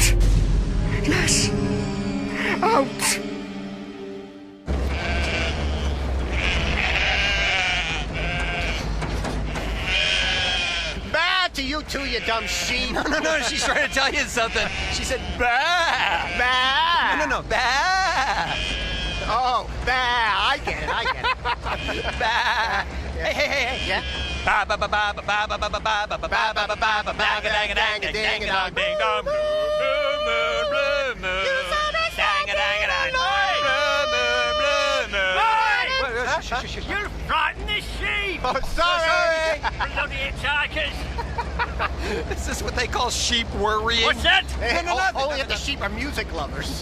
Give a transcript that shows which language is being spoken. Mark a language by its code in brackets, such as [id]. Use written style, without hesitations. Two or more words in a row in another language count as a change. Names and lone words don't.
[en] Yes, out. Bah to you too, you dumb sheep. No, she's trying to tell you something. She said, bah! Bah! No, bah! Oh, bah, I get it. Bah! Hey. Yeah? Ba ba ba ba ba ba ba ba ba ba ba ba ba ba ba ba ba ba dang dang dang dang dong ding dong You frightened the sheep! Oh, sorry! Bloody hitchhikers! Is this what they call sheep worrying? What's that? Only if the sheep are music lovers.